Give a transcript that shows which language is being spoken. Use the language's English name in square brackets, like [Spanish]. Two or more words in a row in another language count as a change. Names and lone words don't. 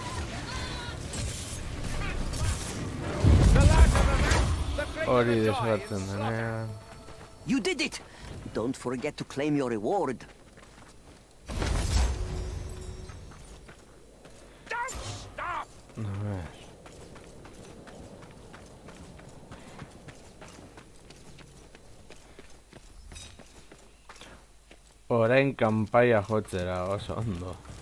[Basque] Hori desgartzen denean. [English] You did it! Don't forget to claim your reward. Don't stop! [Spanish] A ver. [Basque] Orain kanpaia jotzera, oso ondo.